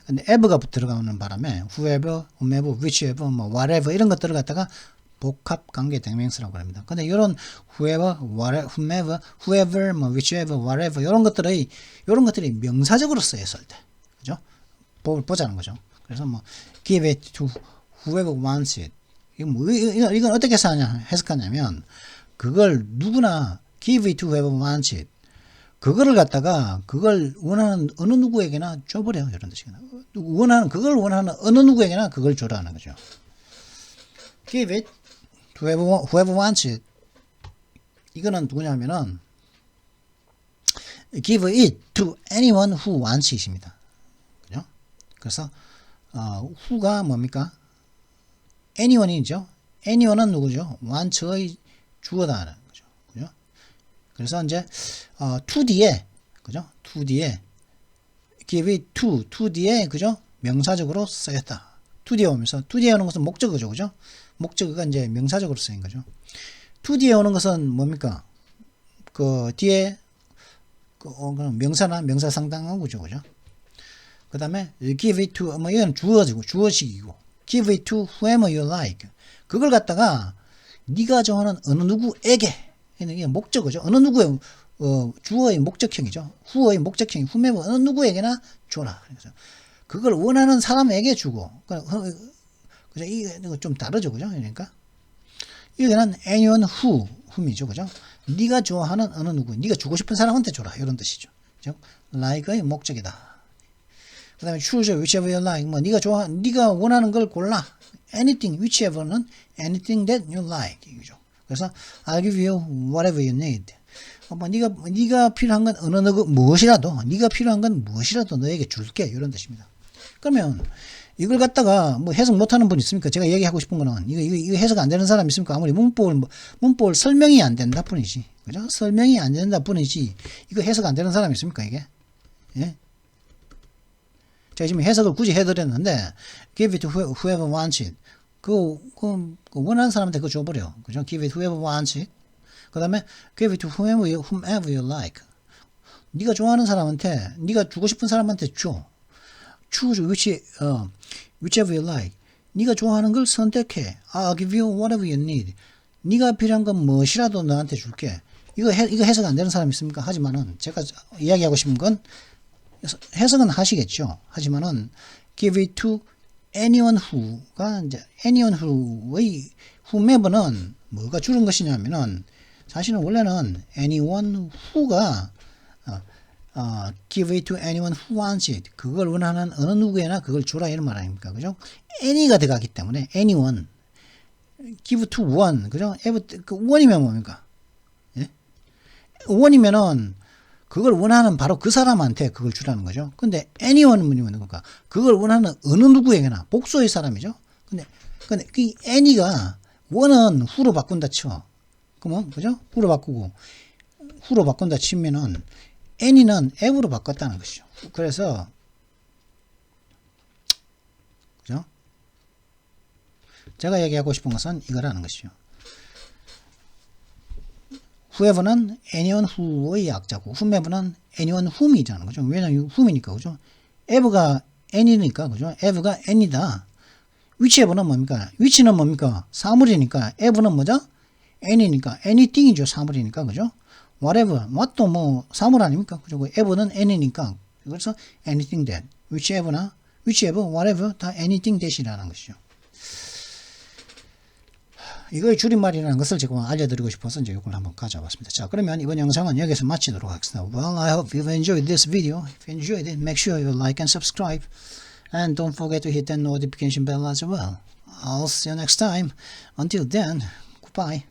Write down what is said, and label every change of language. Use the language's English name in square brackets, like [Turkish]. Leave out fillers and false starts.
[Korean] 근데 ever가 들어가는 바람에 whoever, whomever, whichever, 뭐 whatever 이런 것들을 갖다가 복합관계대명사라고 합니다. 근데 이런 whoever, whomever, whoever, 뭐 whichever, whatever 이런 것들이 명사적으로 쓰였을 때, 그죠? 법을 보자는 거죠. [English] 그래서 뭐 give it to whoever wants it. [Korean] 이건 어떻게 해석하냐면 그걸 누구나 [English] give it to whoever wants it. [Korean] 그거를 갖다가 그걸 원하는 어느 누구에게나 줘버려, 이런 뜻이구나. 그걸 원하는 어느 누구에게나 그걸 줘라는 거죠. [English] give it to whoever wants it. [Korean] 이거는 누구냐면은 [English] give it to anyone who wants it입니다. [Korean] 그죠? 그래서 who가 뭡니까? anyone이죠. anyone은 누구죠? wants의 주어다라는 거죠. 그죠? 그래서 이제 to 뒤에, 그죠? to 뒤에 give it to 뒤에, 그죠? 명사적으로 쓰였다. to 뒤에 오면서 to 뒤에 오는 것은 목적어죠, 그죠? 목적어가 이제 명사적으로 쓰인 거죠. to 뒤에 오는 것은 뭡니까? 그 뒤에 명사나 명사 상당한 거죠, 그죠? [English] 그 다음에 give it to, 뭐 [Korean] 이건 주어식이고 [English] give it to whoever you like. [Korean] 그걸 갖다가 네가 좋아하는 어느 누구에게, 이게 목적어죠. 어느 누구의 주어의 목적형이죠. who의 목적형이 whomever, 어느 누구에게나 줘라. 그래서 그걸 원하는 사람에게 주고, 그죠? 이거 좀 다르죠, 그죠? 그러니까 여기는 anyone whom이죠, 그죠? 네가 좋아하는 어느 누구, 네가 주고 싶은 사람한테 줘라, 이런 뜻이죠. 즉 like의 목적이다. [English] 그 다음에 choose whichever you like. [Korean] 뭐 네가 원하는 걸 골라. [English] anything, whichever는 anything that you like. [Korean] 이거죠. [English] 그래서 I'll give you whatever you need. [Korean] 뭐 네가 필요한 건 어느 무엇이라도, 네가 필요한 건 무엇이라도 너에게 줄게, 이런 뜻입니다. 그러면 이걸 갖다가 뭐 해석 못하는 분 있습니까? 제가 얘기하고 싶은 거는 이거 해석 안 되는 사람 있습니까? 아무리 문법을 설명이 안 된다 뿐이지, 그죠? 설명이 안 된다 뿐이지 이거 해석 안 되는 사람 있습니까? 이게, 예? 제가 지금 해석을 굳이 해드렸는데 [English] give it to whoever wants it. [Korean] 그 원하는 사람한테 그거 줘버려, 그죠? [English] give it to whoever wants it. [Korean] 그 다음에 [English] give it to whomever you like. [Korean] 네가 좋아하는 사람한테, 네가 주고 싶은 사람한테 줘. [English] choose whichever you like. [Korean] 네가 좋아하는 걸 선택해. [English] I'll give you whatever you need. [Korean] 네가 필요한 건 무엇이라도 너한테 줄게. 이거 해석 안 되는 사람 있습니까? 하지만은 제가 이야기하고 싶은 건 해석은 하시겠죠. [English] 하지만은 give it to anyone who가 이제 anyone who의 whomever는 뭐가 줄은 것이냐면은 [Korean] 사실은 원래는 [English] anyone who가 give it to anyone who wants it. [Korean] 그걸 원하는 어느 누구에나 그걸 줘라, 이런 말 아닙니까? 그죠? any가 들어가기 때문에 anyone. give to one. 그죠? 그 one이면 뭡니까? 예? one이면은 그걸 원하는 바로 그 사람한테 그걸 주라는 거죠. 근데 anyone은 뭐니까 그걸 원하는 어느 누구에게나 복수의 사람이죠. 근데 그 any가 원은 who로 바꾼다 쳐. 그러면 그죠? who로 바꾼다 치면은 any는 eve로 바꿨다는 것이죠. 그래서 그죠? 제가 얘기하고 싶은 것은 이거라는 것이죠. [English] whoever는 anyone who의 약자고 whomever는 anyone whom이라는 거죠. [Korean] 왜냐면 whom이니까 그죠? ever가 any니까 그죠? ever가 any다. whichever는 뭡니까? which는 뭡니까? 사물이니까 ever는 뭐죠? any니까 anything이죠. 사물이니까 그죠? whatever what도 뭐 사물 아닙니까? 그죠? [English] ever는 any니까 그래서 anything that whichever whatever 다 anything that이라는 것이죠. [Korean] 이거의 줄임말이라는 것을 제가 알려드리고 싶어서 이제 이걸 한번 가져왔습니다. 자, 그러면 이번 영상은 여기서 마치도록 하겠습니다. [English] Well, I hope you've enjoyed this video. If you enjoyed it, make sure you like and subscribe. And don't forget to hit the notification bell as well. I'll see you next time. Until then, goodbye.